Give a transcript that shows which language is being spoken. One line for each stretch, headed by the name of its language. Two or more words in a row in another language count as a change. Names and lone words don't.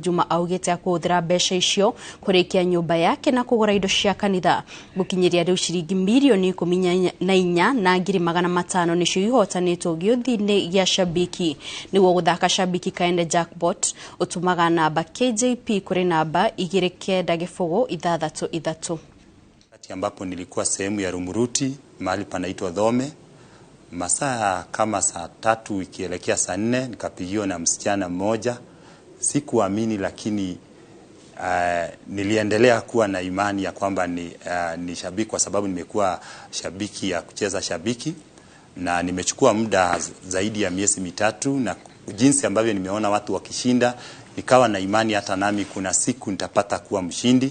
Kikuyu: Juma augĩte akũhũthĩra mbeca icio kũrĩkia nyũmba yake na kũgũra indo cia kanitha. Gũkinyĩria rĩu ciringi milioni 14 na 500 nĩcio ihotanĩtwo gĩũthi-inĩ gĩa Shabiki. Nĩguo gũthaka Shabiki Kaende Jackpot utumaga namba KJP kuri namba 2963.
Swahili: Wakati ambapo nilikuwa sehemu ya Rumuruti mahali panaitwa Dhome, masaa kama saa 3 ikielekea saa 4 nikapigiwa na msichana mmoja. Sikuamini, lakini niliendelea kuwa na imani ya kwamba ni shabiki, kwa sababu nimekuwa shabiki ya kucheza shabiki na nimechukua muda zaidi ya miezi 3, na jinsi ambavyo nimeona watu wakishinda nikawa na imani hata nami kuna siku nitapata kuwa mshindi.